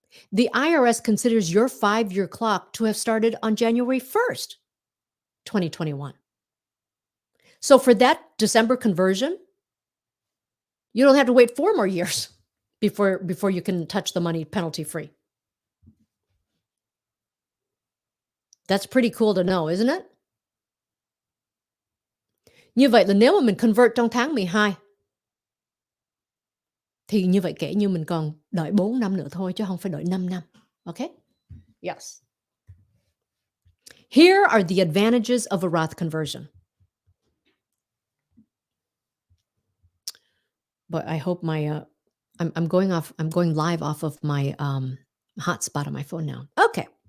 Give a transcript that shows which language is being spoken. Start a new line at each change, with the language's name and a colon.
English: The IRS considers your 5-year clock to have started on January 1st, 2021. So for that December conversion, you don't have to wait 4 more years before you can touch the money penalty free. That's pretty cool to know, isn't it?
Vietnamese: Như vậy là nếu mà mình convert trong tháng 12 thì như vậy kể như mình còn đợi 4 năm nữa thôi chứ không phải đợi 5 năm.
English: Okay? Yes. Here are the advantages of a Roth conversion. But I hope my I'm going live off of my hotspot on my phone now. Okay.